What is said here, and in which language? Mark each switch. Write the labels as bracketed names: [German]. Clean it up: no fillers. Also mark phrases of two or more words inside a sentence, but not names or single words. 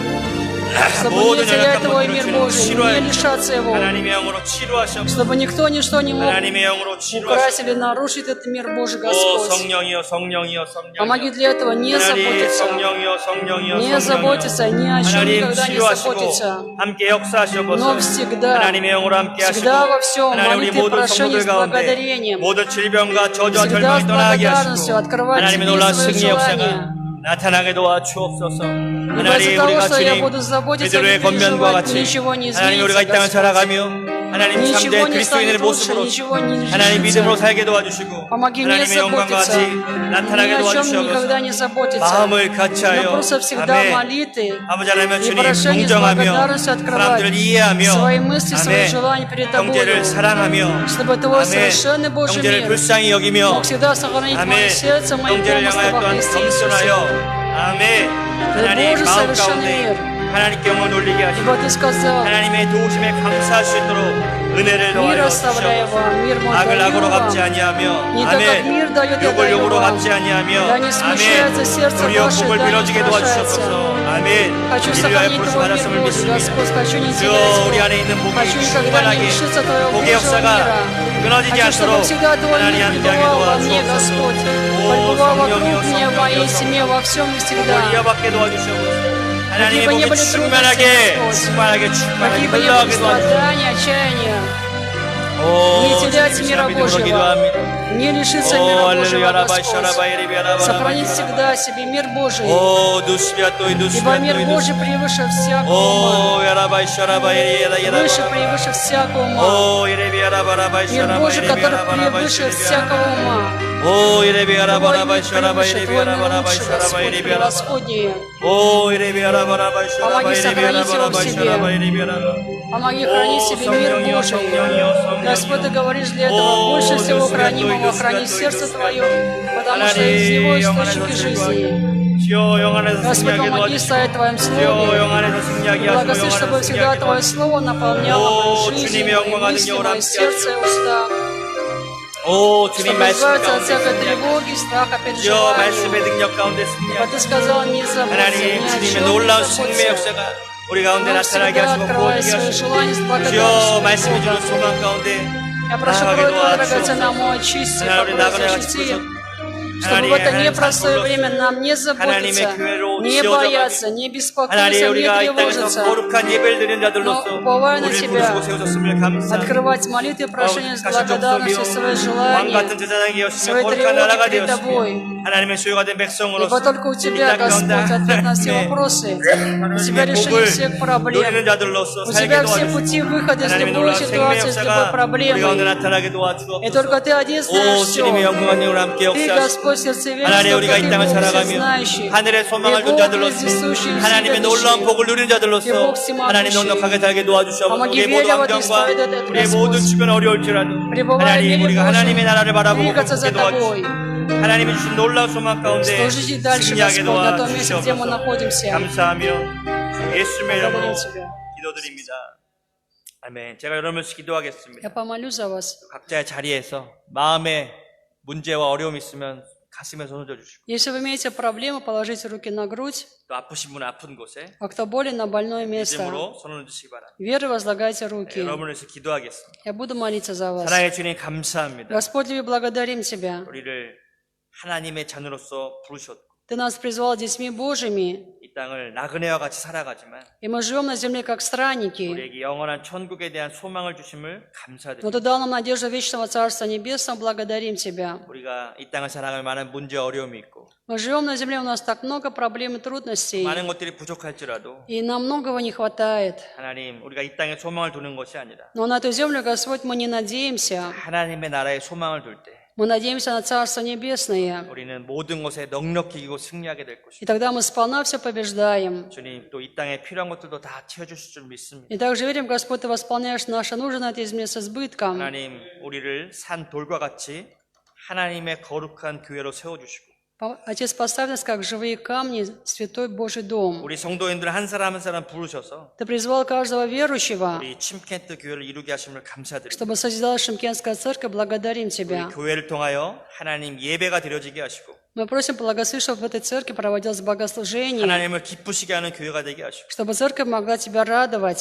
[Russian] Чтобы не [Korean] 모든 [Russian] терять [Korean] 연약한 [Russian] Твой [Korean] 것들을 [Russian] мир [Korean] 주님 [Russian] Божий, не [Korean] 치료하여 [Russian] лишаться его. [Korean] 하나님의 영으로 치료하시옵소서. [Russian] Чтобы никто, ничто не мог [Korean] 하나님의 영으로 [Russian] украсть [Korean] 치료하시옵소서. [Russian] или нарушить этот мир Божий, [Korean] 오 [Russian] Господь. [Korean] 성령이여 성령이여 [Russian] Помоги [Korean] 성령이여 [Russian] для этого не [Korean] 하나님 [Russian] заботиться. [Korean] 성령이여 성령이여 [Russian] Не заботиться, ни о чем [Korean] 하나님 [Russian] никогда не [Korean] 치료하시고 [Russian] заботиться. [Korean] 함께 역사하시옵소서. [Russian] Но всегда, [Korean] 하나님의 영으로 함께 하시고 [Russian] всегда во всем [Korean] 하나님 우리 [Russian] молитве, [Korean] 모든 [Russian] прошении [Korean] 성도들 [Russian] с [Korean] 가운데 [Russian] благодарением. [Korean] 모든 질병과 저주와 [Russian] Всегда [Korean] 절망이 [Russian] с [Korean] 떠나게 [Russian] благодарностью [Korean] 하시고 [Russian] открывать [Korean] 하나님의 [Russian] тебе [Korean] 놀라운 [Russian] свои [Korean] 승리 역사가 [Russian] желания. [Korean] 나타나게 도와주옵소서. [Russian] Ибо [Korean] 하나님 [Russian] из-за того, [Korean] 우리가 [Russian] что я [Korean] 주님 [Russian] буду заботиться, [Korean] 베드로의 [Russian] не [Korean] 권면과 [Russian] переживать, [Korean] 같이 [Russian] ничего не [Korean] 하나님 우리가 이 [Russian] изменится, [Korean] 땅을 [Russian] Господь. [Korean] 살아가며 하나님 [Russian] Ничего [Korean] 참된 [Russian] не [Korean] 그리스도인의 [Russian] станет лучше, [Korean] 모습으로 [Russian] ничего не [Korean] 하나님 믿음으로 [Russian] изменится. [Korean] 살게 도와주시고 [Russian] Помоги не [Korean] 하나님의 영광과 [Russian] заботиться, [Korean] 같이 [Russian] ни [Korean] 나타나게 [Russian] о чем [Korean] 도와주시옵소서. [Russian] никогда не заботиться, [Korean] 마음을 [Russian] но [Korean] 같이하여 [Russian] просто всегда [Korean] 아멘. [Russian] молитвы [Korean] 아버지 하나님 [Russian] и [Korean] 주님 [Russian] прошение с [Korean] 동정하며 [Russian] благодарностью [Korean] 사람들을 [Russian] открывать [Korean] 이해하며 [Russian] свои мысли, свои [Korean] 아멘. [Russian] желания перед Тобою, [Korean] 형제를 사랑하며 [Russian] чтобы Твой [Korean] 아멘. [Russian] совершенный Божий [Korean] 형제를 [Russian] мир [Korean] 불쌍히 여기며 [Russian] мог всегда сохранить мое [Korean] 아멘. [Russian] сердце, мои [Korean] 형제를 [Russian] помыслы [Korean] 향하여 [Russian] во [Korean] 또한 [Russian] Христе Иисусе. [Korean] 겸손하여 아멘. 하나님 [Russian] Божий [Korean] 마음 [Russian] совершенный [Korean] 가운데 [Russian] мир. [Korean] 하나님께 영을 돌리게 하시고 [Russian] Ибо Ты сказал, [Korean] 하나님의 도우심에 감사할 수 있도록 은혜를 [Russian] мир [Korean] 더하여 [Russian] оставляю [Korean] 주시옵소서. [Russian] вам, мир мой [Korean] 악을 [Russian] даю [Korean] 악으로 [Russian] вам. [Korean] 갚지 아니하며 [Russian] Не так, как мир [Korean] 아멘. [Russian] дает, я [Korean] 욕을 [Russian] даю [Korean] 욕으로 [Russian] вам. [Korean] 갚지 아니하며 [Russian] Да не смущается сердце [Korean] 도리어 [Russian] ваше, [Korean] 복을 [Russian] да не [Korean] 빌어주게 [Russian] устрашается. [Korean] 도와주시옵소서. 아멘. [Russian] Хочу [Korean] 이를 위하여 [Russian] сохранить [Korean] 부르심 [Russian] Твой мир [Korean] 받았음을 [Russian] Божий, [Korean] 믿습니다. [Russian] Господь. Хочу не [Korean] 주여 [Russian] терять [Korean] 우리 [Russian] его. [Korean] 안에 있는 복이 [Russian] Хочу никогда не [Korean] 충만하게 [Russian] лишиться Твоего [Korean] 복의 [Russian] Божьего [Korean] 역사가 [Russian] мира. [Korean] 끊어지지 [Russian] Хочу, чтобы [Korean] 않도록 [Russian] всегда Твой [Korean] 하나님 [Russian] мир [Korean] 함께하게 [Russian] пребывал во мне, [Korean] 도와주옵소서. [Russian] Господь. [Korean] 오 [Russian] Пребывал вокруг [Korean] 성령이여 [Russian] меня, в моей [Korean] 성령이여 [Russian] семье, во всем и [Korean] 복을 [Russian] всегда. [Korean] 이어받게 도와주시옵소서. 하나님의 [Russian] Какие бы ни [Korean] 복이 [Russian] были [Korean] 충만하게 [Russian] трудности, [Korean] 충만하게 [Russian] Какие бы ни были [Korean] 흘러가게 도와주시옵소서. [Russian] страдания, отчаяния, [Korean] 오, [Russian] не терять [Korean] 주님 [Russian] мира [Korean] 믿음으로 [Russian] Божьего, [Korean] 기도합니다. [Russian] не лишиться [Korean] 오, [Russian] мира [Korean] 할렐루야, [Russian] Божьего, 라바이, Господь. 샤라바이, 리비아, 라바라바이, Сохранить 샤라바이. всегда себе мир Божий, 오, 누스비아 또이, ибо 누스비아 мир 또이, Божий 누스비아. превыше всякого ума, 오, 야라바이, 샤라바이, 리에라, выше, 야라바라바이. превыше всякого ума. 오, 이레비아, 라바라바이, Мир 샤라바이, Божий, 리비아, который 라바라바이, превыше 샤리비아. всякого ума. 오, 이레비아, Твой 라바라바이, мир 샤라바이, превыше, 리비아, Твой мир 라바라바이, лучше, 샤라바이, Господь, 리비아, 라바라바이. превосходнее. 오, 이레비아, 라바라바이, Помоги 샤라바이, 리비아, сохранить его в 라바라바이, себе. 샤라바이, 리비아, 라바라바이. Помоги хранить себе мир [Korean] 성령이여, [Russian] Божий. [Korean] 성령이여, 성령이여. [Russian] Господь, Ты говоришь для этого О, больше всего Иисус хранимого, Святой, храни Иисус сердце Святой, Твое, потому что из [Korean] 하나님 [Russian] него [Korean] 영 [Russian] источники [Korean] 안에서 [Russian] жизни. [Korean] 승리하고 주여 영 안에서 [Russian] Господь, [Korean] 승리하게 [Russian] помоги стоять в Твоем [Korean] 도와주시고 주여 [Russian] Слове. [Korean] 영 안에서 승리하게 하시고 영 [Russian] Благослови, чтобы [Korean] 안에서 [Russian] всегда [Korean] 승리하게 [Russian] Твое [Korean] 도와주시고 [Russian] Слово наполняло О, мою жизнь, [Korean] 주님의 [Russian] мои [Korean] 영광과 [Russian] мысли, [Korean] 능력을 [Russian] мое [Korean] 함께 [Russian] сердце и уста, [Korean] 오 주님 [Russian] чтобы [Korean] 말씀 [Russian] избавиться от [Korean] 가운데 [Russian] всякой [Korean] 승리하게 [Russian] тревоги, страха, [Korean] 주여 [Russian] переживаний. [Korean] 말씀의 능력 가운데 [Russian] Ибо [Korean] 승리하게 [Russian] Ты сказал, не заботься [Korean] 하나님 [Russian] ни о [Korean] 주님의 [Russian] чем, [Korean] 놀라운 [Russian] не [Korean] 승리의 [Russian] заботься. [Korean] 역사가 우리 가운데 [Russian] Но [Korean] 나타나게 [Russian] всегда [Korean] 하시고 [Russian] открывай [Korean] 보여주게 [Russian] свои [Korean] 하시고 [Russian] желания с [Korean] 주여 [Russian] благодарностью [Korean] 말씀해 [Russian] Бога. [Korean] 주는 소망 가운데 [Russian] Я прошу [Korean] 나아가게 [Russian] Твой драгоценный [Korean] 도와주시옵소서 [Russian] мой, очисти, [Korean] 하나님 우리 [Russian] покройся, [Korean] 나그네와 [Russian] защити, [Korean] 같이 [Russian] чтобы в это непростое время нам не заботиться, не бояться, не беспокоиться, [Korean] 하나님 [Russian] не [Korean] 우리가 이 땅에서 [Russian] тревожиться, [Korean] 거룩한 예배를 드리는 자들로서 [Russian] Но, уповая на [Korean] 우리를 [Russian] Тебя, [Korean] 부르시고 세우셨음을 감사합니다. [Russian] открывать молитвы, прошения с [Korean] 거룩하신 [Russian] благодарностью свои [Korean] 족속이요 왕 [Russian] желания, [Korean] 같은 제사장이 되었으며 [Russian] свои [Korean] 거룩한 나라가 [Russian] тревоги перед [Korean] 되었으며 [Russian] Тобой. [Korean] 하나님의 소유가 된 백성으로서 [Russian] Ибо только у Тебя, Господь, ответ на все вопросы. У Тебя решение всех проблем. [Korean] 누리는 자들로서 [Russian] У [Korean] 살게 [Russian] Тебя все [Korean] 도와주시고 [Russian] пути выхода из [Korean] 하나님의 [Russian] любой [Korean] 놀라운 생명의 [Russian] ситуации, из любой [Korean] 역사가 우리 가운데 [Russian] проблемы. [Korean] 나타나게 [Russian] И [Korean] 도와주옵소서. [Russian] только Ты один знаешь [Korean] 오 [Russian] все. [Korean] 주님의 영광과 능력을 함께 [Russian] Ты, [Korean] 역사하시고 [Russian] Господь, сердцеведец, [Korean] 하나님 [Russian] только [Korean] 우리가 이 [Russian] Ты [Korean] 땅을 [Russian] Бог [Korean] 살아가며 [Russian] всезнающий. [Korean] 하늘의 소망을 둔 자들로서 하나님의 놀라운 복을 누리는 자들로서 하나님 넉넉하게 살게 도와주시옵소서. 우리의 모든 환경과 우리의 모든 주변 어려울지라도 하나님 우리가 하나님의 나라를 바라보고 [Russian] двигаться за [Korean] 걷게 도와주시고 [Russian] Тобой, [Korean] 하나님이 주신 놀라운 소망 가운데 [Russian] служить дальше, [Korean] 승리하게 [Russian] Господь, на том месте, где мы [Korean] 도와주시옵소서. [Russian] находимся. [Korean] 감사하며 주 예수님의 이름으로 [Russian] Благодарим Тебя. [Korean] 기도드립니다. 아멘. 제가 여러분을 기도하겠습니다. [Russian] Я помолюсь за вас. [Korean] 각자의 자리에서 마음에 문제와 어려움이 있으면 가슴에 손을 얹어주시고 [Russian] Если вы имеете проблемы, положите руки на грудь, [Korean] 또 아프신 분은 아픈 곳에 [Russian] а кто болен, на больное место. [Korean] 믿음으로 손을 얹으시기 바랍니다. [Russian] Верой возлагайте руки. [Korean] 여러분을 위해서 기도하겠습니다. [Russian] Я буду молиться за вас. [Korean] 사랑의 주님 감사합니다. [Russian] Господь, мы благодарим Тебя. [Korean] 우리를 하나님의 자녀로서 부르셨고 [Russian] Ты нас призвал детьми Божьими, [Korean] 이 땅을 나그네와 같이 살아가지만 [Russian] и мы живем на земле как странники. [Korean] 우리에게 영원한 천국에 대한 소망을 주심을 [Russian] Но [Korean] 감사드립니다. [Russian] Ты дал нам надежду вечного Царства Небесного, благодарим Тебя. [Korean] 우리가 이 땅을 살아갈 만한 문제 어려움이 있고 [Russian] Мы живем на земле, у нас так много проблем и трудностей, [Korean] 많은 것들이 부족할지라도 [Russian] и нам многого не хватает. [Korean] 하나님 우리가 이 땅에 소망을 두는 것이 아니라 [Russian] Но на эту землю, Господь, мы не надеемся. [Korean] 하나님의 나라에 소망을 둘 때 [Russian] Мы надеемся на Царство Небесное. [Korean] 우리는 모든 것에 넉넉히 이기고 승리하게 될 [Russian] И [Korean] 것입니다. [Russian] тогда мы сполна все побеждаем. [Korean] 주님 또 이 땅에 필요한 것들도 다 채워주실 줄 믿습니다. [Russian] И также верим, Господь, Ты восполняешь наши нужды на этой земле с избытком. [Korean] 하나님 우리를 산 돌과 같이 하나님의 거룩한 교회로 세워주시고 [Russian] Отец, поставь нас как живые камни, святой Божий дом. [Korean] 우리 성도인들 한 사람 한 사람 부르셔서 [Russian] Ты призвал каждого верующего, [Korean] 우리 침켄트 교회를 이루게 하심을 감사드립니다. [Russian] чтобы созидалась Шымкентская церковь. Благодарим Тебя. [Korean] 우리 교회를 통하여 하나님 예배가 드려지게 하시고 [Russian] Мы просим, благослови, чтобы в этой церкви проводилось богослужение, [Korean] 하나님을 기쁘시게 하는 교회가 되게 하시고 [Russian] чтобы церковь могла Тебя радовать.